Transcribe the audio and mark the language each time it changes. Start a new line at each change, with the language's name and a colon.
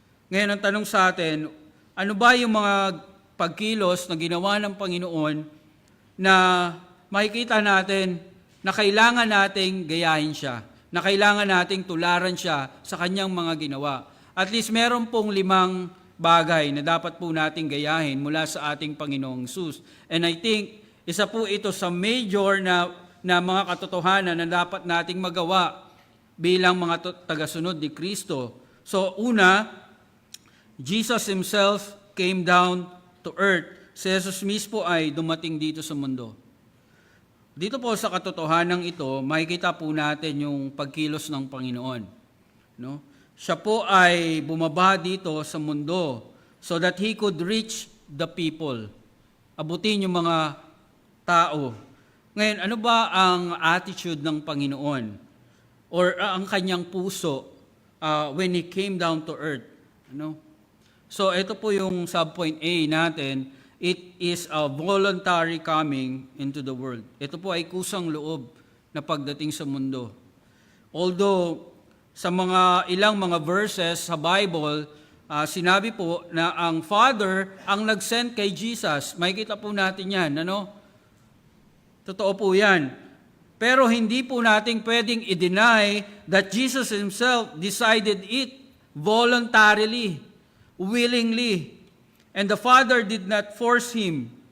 Filipino: Ngayon ang tanong sa atin, ano ba yung mga pagkilos na ginawa ng Panginoon na makikita natin na kailangan nating gayahin siya, na kailangan nating tularan siya sa kanyang mga ginawa.
English: At least
Filipino: meron pong 5 bagay na dapat po nating gayahin mula sa ating Panginoong Hesus.
English: And I think,
Filipino: isa po ito sa major na mga katotohanan na dapat nating magawa bilang mga tagasunod ni Kristo. So una,
English: Jesus Himself came down to earth.
Filipino: Si Jesus mismo ay dumating dito sa mundo. Dito po sa katotohanan ito, makikita po natin yung pagkilos ng Panginoon. Siya po ay bumaba dito sa mundo
English: so that He could reach the people.
Filipino: Abutin yung mga tao. Ngayon, ano ba ang attitude ng Panginoon? Or ang kanyang puso
English: when He came down to earth?
Filipino: So ito po yung subpoint A natin.
English: It is a voluntary coming into the world.
Filipino: Ito po ay kusang loob na pagdating sa mundo. Although, sa ilang mga verses sa Bible, sinabi po na ang Father ang nag-send kay Jesus. Makikita po natin yan, Totoo po yan. Pero hindi po natin pwedeng i-deny
English: that Jesus Himself decided it voluntarily, willingly. And the Father did not force Him.